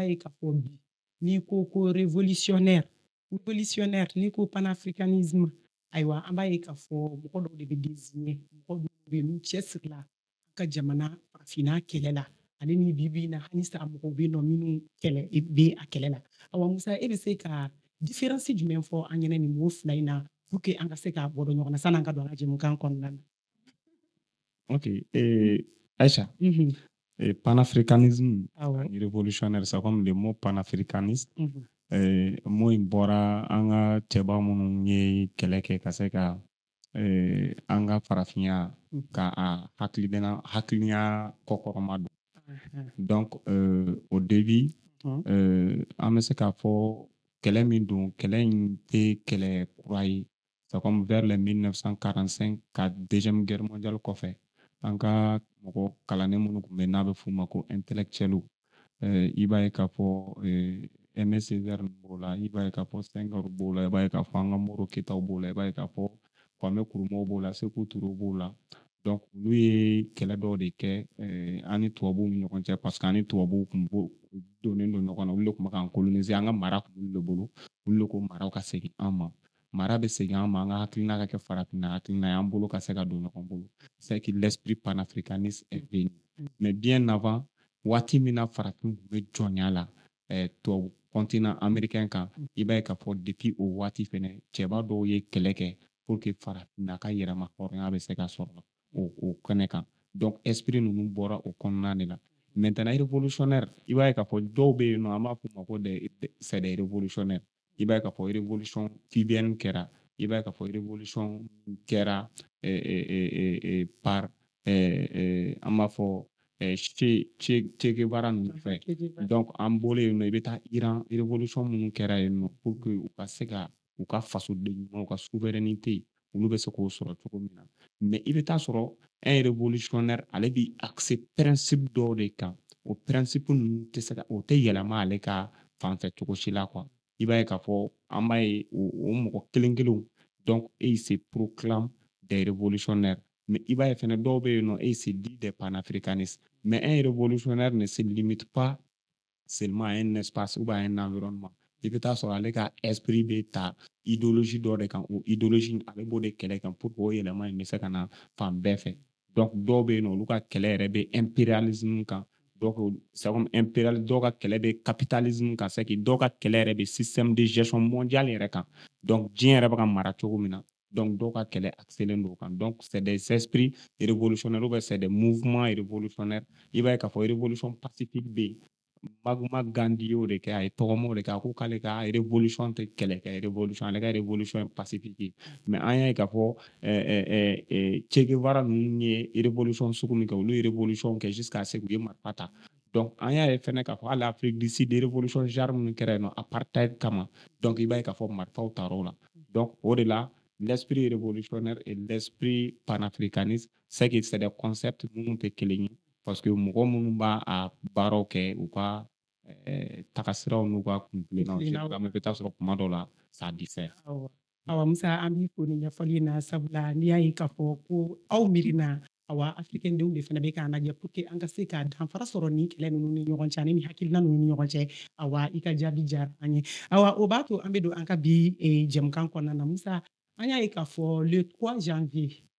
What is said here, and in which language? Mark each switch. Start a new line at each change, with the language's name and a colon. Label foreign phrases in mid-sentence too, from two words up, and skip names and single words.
Bambara: ye k'a fɔ bi n'i ko révolutionnaire n'i ko panafricanisme ayiwa an b'a ye k'a fɔ mɔgɔ dɔw de bɛ désigner mɔgɔ dɔw bɛ yen n'u cɛsirila an ka jamana farafinna kɛlɛ la ale ni bibi in na hali sa mɔgɔw bɛ yen nɔ minnu bɛ a kɛlɛ la awa Musa e bɛ se ka différence jumɛn fɔ an ɲɛna nin mot fila in na
French: pour que
Bambara: an ka se k'a bɔ dɔn ɲɔgɔn na sanni an ka don an ka jɛmukan kɔnɔna na.
French: Ok Aisha, panafricanisme ani révolutionnaire c'est comme le mot panafricaniste.
Bambara: Mot in bɔra an ka cɛba minnu ye kɛlɛ kɛ ka se ka an ka farafinya ka a hakilina kɔkɔrɔma don.
French: Donc au début
Bambara: an bɛ se k'a fɔ kɛlɛ min don kɛlɛ in tɛ kɛlɛ kura ye
French: c'est comme vers les 1945
Bambara: ka
French: deuxième guerre mondiale
Bambara: kɔfɛ an ka mɔgɔ kalannen minnu tun bɛ n'a bɛ f'u ma ko intellectuels i b'a ye k'a fɔ Aimé Césaire b'o la i b'a ye k'a fɔ Senghor b'o la i b'a ye k'a fɔ an ka Moro Ketaw b'o la i b'a ye k'a fɔ Kwame Nkrumah b'o la Sékou Touré b'o la donc olu ye kɛlɛ dɔw de kɛ an ni tubabuw ni ɲɔgɔn cɛ
French: parce que
Bambara: an ni tubabuw tun donnen don ɲɔgɔn na olu de tun bɛ k'an coloniser an ka mara tun b'olu de bolo olu de ko maraw ka segin an ma mara bɛ segin an ma an ka hakilina ka kɛ farafinna hakilina ye an bolo ka se ka don ɲɔgɔn bolo
French: c'est que l'esprit panafricaniste est venu mais bien avant
Bambara: waati min na farafin tun bɛ jɔnya la tubabu
French: continent américain
Bambara: kan i b'a ye k'a fɔ depuis o waati fɛnɛ cɛba dɔw ye kɛlɛ kɛ
French: pour que
Bambara: farafinna ka yɛrɛma hɔrɔnya bɛ se ka sɔrɔ o kɛnɛ kan
French: donc esprit
Bambara: ninnu bɔra o kɔnɔna de la
French: maintenant révolutionnaire
Bambara: i b'a ye k'a fɔ dɔw bɛ yen nɔ an b'a fɔ ma ko
French: c'est des révolutionnaires
Bambara: i b'a ye k'a fɔ
French: révolution cubaine
Bambara: kɛra i b'a ye k'a fɔ révolution kɛra par an b'a fɔ Che Guevara ninnu fɛ donc an bɔlen yen nɔ i bɛ taa Iran révolution minnu kɛra yen nɔ
French: pour que
Bambara: u ka se ka u ka fasoden ɲuman u ka souveraineté olu bɛ se k'o sɔrɔ cogo min na mais i bɛ taa sɔrɔ
French: un révolutionnaire
Bambara: ale bi axé principe dɔw de kan o principe ninnu tɛ se ka o tɛ yɛlɛma ale ka fanfɛ cogo si la quoi i b'a ye k'a fɔ an b'a ye o mɔgɔ kelen kelenw donc
French: eux ils se proclament des révolutionnaires mais
Bambara: i b'a ye fɛnɛ dɔw bɛ yen nɔ
French: eux ils se disent des panafricanistes mais un révolutionnaire ne se limite pas seulement à un espace ou à un environnement
Bambara: i bɛ taa sɔrɔ ale ka esprit bɛ ta idéologie dɔ de kan o idéologie ale b'o de kɛlɛ kan
French: pour que
Bambara: o yɛlɛma in bɛ se ka na fan bɛɛ fɛ donc dɔw bɛ yen nɔ olu ka kɛlɛ yɛrɛ bɛ impérialisme kan
French: donc c'est comme impérial
Bambara: dɔw ka kɛlɛ bɛ capitalisme kan
French: c'est que
Bambara: dɔw ka kɛlɛ yɛrɛ bɛ
French: système de gestion mondiale
Bambara: yɛrɛ kan donc diɲɛ yɛrɛ bɛ ka mara cogo min na donc dɔw ka kɛlɛ axelen don o kan
French: donc c'est des esprits révolutionnaires ou bien c'est des mouvements révolutionnaires
Bambara: i b'a ye k'a fɔ
French: révolution pacifique
Bambara: bɛ yen Magma Gandhi y'o de kɛ a ye tɔgɔmaw de kɛ a ko k'ale ka révolution tɛ kɛlɛ kɛ révolution ale ka révolution ye pacifique ye mais an y'a ye k'a fɔ Che Guevara ninnu ye révolution sugu min kɛ olu ye révolution kɛ
French: jusqu'à ce que
Bambara: u ye marifa ta donc an y'a ye fɛnɛ k'a fɔ hali Afrique du Sud
French: révolution genre
Bambara: minnu kɛra yen nɔ apartheid kama donc i b'a ye k'a fɔ marifaw taar'o la donc o de la
French: l'esprit révolutionnaire et l'esprit panafricaniste c'est que c'est des concepts
Bambara: minnu tɛ kelen ye
French: parce que
Bambara: mɔgɔ minnu b'a a baaraw kɛ u ka tagasiraw n'u ka kuntilennaw généralement i bɛ taa sɔrɔ kuma dɔw la
French: ça diffère.
Bambara: Awa Musa an b'i fo ni ɲɛfɔli in na sabula n'i y'a ye k'a fɔ ko aw miirina awa africain denw de fana bɛ k'an lajɛ
French: pour que
Bambara: an ka se ka danfara sɔrɔ ni kɛlɛ ninnu ni ɲɔgɔn cɛ ani ni hakilina ninnu ni ɲɔgɔn cɛ awa i ka jaabi diyara an ye awa o b'a to an bɛ don an ka bi jɛmukan kɔnɔna na Musa an y'a ye k'a fɔ
French: le 3 janvier